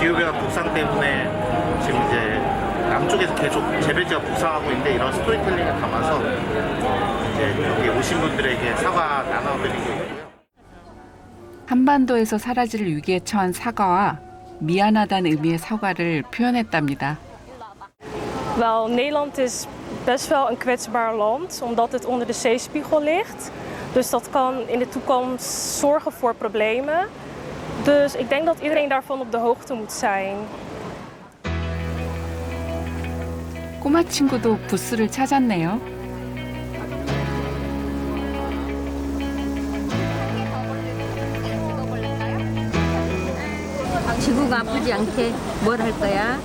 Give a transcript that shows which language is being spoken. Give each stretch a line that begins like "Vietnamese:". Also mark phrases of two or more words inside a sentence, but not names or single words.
Korean: 기후 변화 북상 때문에 지금 이제 남쪽에서 계속 재배지가 북상하고 있는데 이런 스토리텔링을 담아서 이제 여기 오신 분들에게 사과 나눠드리고 있고요. 한반도에서 사라질 위기에 처한 사과와 미안하다는 의미의 사과를 표현했답니다.
Dutch: Wel, Nederland is best wel een kwetsbaar land, omdat het onder de zeespiegel ligt. Dus dat kan in de toekomst zorgen voor problemen. Dus ik denk dat iedereen daarvan op de hoogte moet zijn.
Korean: 꼬마 친구도 부스를 찾았네요. 지구가 아프지 않게 뭘 할 거야?